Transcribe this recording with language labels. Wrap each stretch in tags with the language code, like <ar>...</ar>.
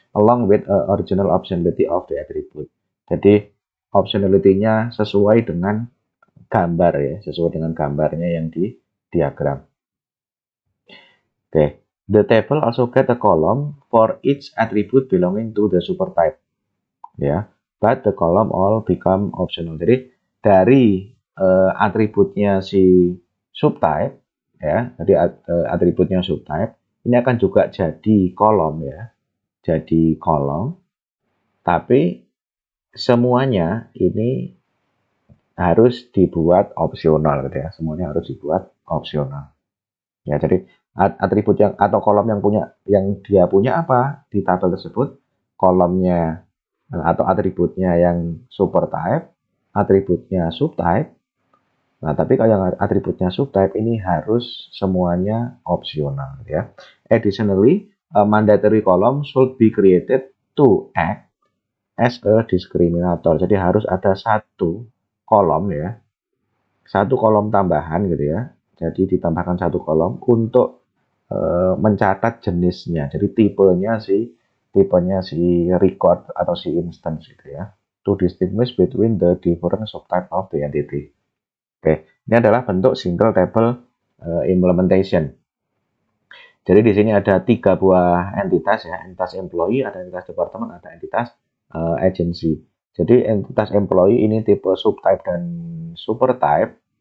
<en>Along with original optionality of the attribute.</en> <id>Jadi optionality-nya sesuai dengan gambar ya, sesuai dengan gambarnya yang di diagram.</id> <en>Oke, the table also get a column for each attribute belonging to the supertype. Ya, but the column all become optional.</en> <id>Jadi dari atributnya si subtype ya, jadi atributnya subtype ini akan juga jadi kolom ya. Jadi kolom, tapi semuanya ini harus dibuat opsional gitu ya. Semuanya harus dibuat opsional. Ya, jadi atribut yang atau kolom yang dia punya apa di tabel tersebut, kolomnya atau atributnya yang supertype, atributnya subtype. Nah, tapi kalau yang atributnya subtype ini harus semuanya opsional gitu ya.</id> <en>Additionally, a mandatory column should be created to act as a discriminator.</en> <id>Jadi harus ada satu kolom ya, satu kolom tambahan gitu ya. Jadi ditambahkan satu kolom untuk mencatat jenisnya. Jadi tipenya si record atau si instance gitu ya.</id> <en>To distinguish between the different subtype of the entity.</en> <id>Oke, ini adalah bentuk single table implementation. Jadi di sini ada 3 buah entitas ya, entitas employee, ada entitas departemen, ada entitas agency. Jadi entitas employee ini tipe subtype dan supertype.</id>